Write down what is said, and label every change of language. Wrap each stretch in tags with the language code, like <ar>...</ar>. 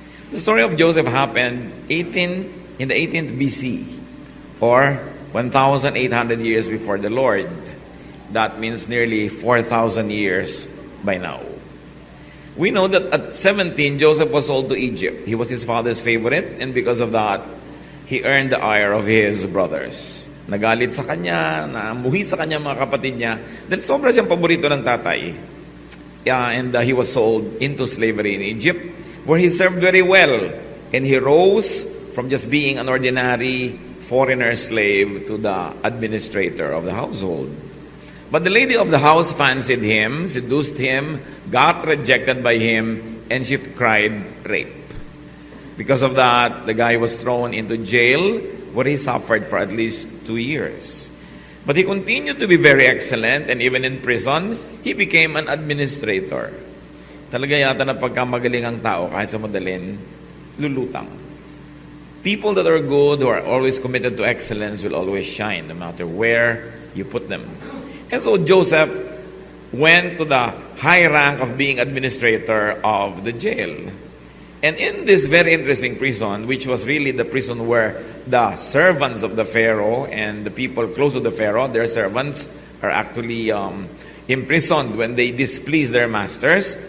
<en>The story of Joseph happened in the 18th BC, or 1,800 years before the Lord. That means nearly 4,000 years by now. We know that at 17, Joseph was sold to Egypt. He was his father's favorite, and because of that, he earned the ire of his brothers.</en> <tl>Nagalit sa kanya, namuhi sa kanya mga kapatid niya, dahil sobra siyang paborito ng tatay.</tl> <en>And he was sold into slavery in Egypt, where he served very well. And he rose from just being an ordinary foreigner slave to the administrator of the household. But the lady of the house fancied him, seduced him, got rejected by him, and she cried rape. Because of that, the guy was thrown into jail, where he suffered for at least 2 years. But he continued to be very excellent, and even in prison, he became an administrator.</en> <tl>Talaga yata na pagkamagaling ang tao, kahit sa madalin, lulutang.</tl> <en>People that are good, who are always committed to excellence, will always shine, no matter where you put them. And so Joseph went to the high rank of being administrator of the jail. And in this very interesting prison, which was really the prison where the servants of the Pharaoh and the people close to the Pharaoh, their servants are actually imprisoned when they displease their masters.</en>